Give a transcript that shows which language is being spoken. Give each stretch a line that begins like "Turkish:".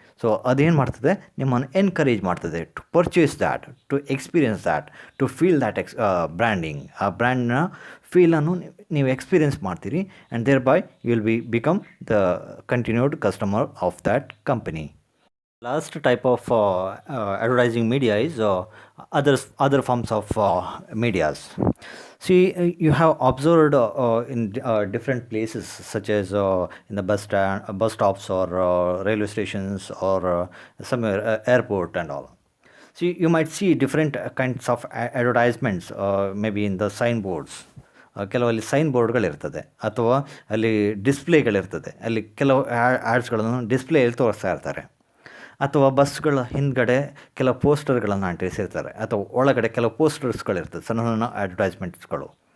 English: so
Kannada: ಅದೇನು ಮಾಡ್ತದೆ, ನಿಮ್ಮನ್ನು ಎನ್ಕರೇಜ್ ಮಾಡ್ತದೆ
English: To purchase that, to experience that, to feel that branding.
Kannada: ಆ ಬ್ರ್ಯಾಂಡ್ನ ಫೀಲನ್ನು ನೀವು ಎಕ್ಸ್ಪೀರಿಯನ್ಸ್ ಮಾಡ್ತೀರಿ,
English: And thereby you will become the continued customer of that company. Last type of advertising media is other forms of medias. See, you have observed in different places, such as in the bus stops, or railway stations, or somewhere airport and all. See, you might see different kinds of advertisements, maybe in the signboards.
Kannada: ಕೆಲವಲ್ಲಿ sign ಬೋರ್ಡ್ಗಳಿರ್ತದೆ, ಅಥವಾ ಅಲ್ಲಿ ಡಿಸ್ಪ್ಲೇಗಳಿರ್ತದೆ. ಅಲ್ಲಿ ಕೆಲವು ಆ್ಯಡ್ಸ್ಗಳನ್ನು ಡಿಸ್ಪ್ಲೇಯಲ್ಲಿ ತೋರಿಸ್ತಾ ಇರ್ತಾರೆ. ಅಥವಾ ಬಸ್ಗಳ ಹಿಂದ್ಗಡೆ ಕೆಲವು ಪೋಸ್ಟರ್ಗಳನ್ನು ಅಂಟಿಸಿರ್ತಾರೆ, ಅಥವಾ ಒಳಗಡೆ ಕೆಲವು ಪೋಸ್ಟರ್ಸ್ಗಳಿರ್ತದೆ, ಸಣ್ಣ ಸಣ್ಣ ಅಡ್ವರ್ಟೈಸ್ಮೆಂಟ್ಸ್ಗಳು.